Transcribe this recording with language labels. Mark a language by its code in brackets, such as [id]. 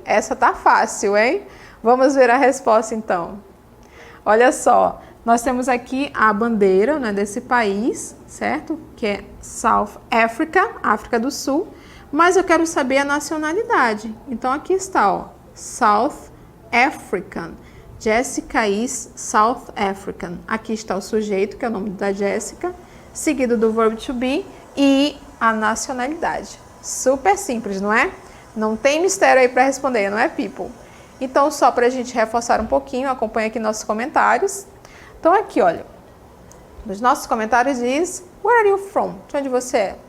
[pt] Essa tá fácil, hein? Vamos ver a resposta, então. Olha só, nós temos aqui a bandeira, né, desse país, certo? Que é South Africa, África do Sul. Mas eu quero saber a nacionalidade. Então, aqui está, ó, South African. [en] Jessica is South African. [pt] Aqui está o sujeito, que é o nome da Jessica, seguido do verbo to be e a nacionalidade. Super simples, não é? Não tem mistério aí para responder, não é, people? Então, só para a gente reforçar um pouquinho, acompanha aqui nossos comentários. Então, aqui, olha, nos nossos comentários diz, [en] where are you from? [pt] De onde você é?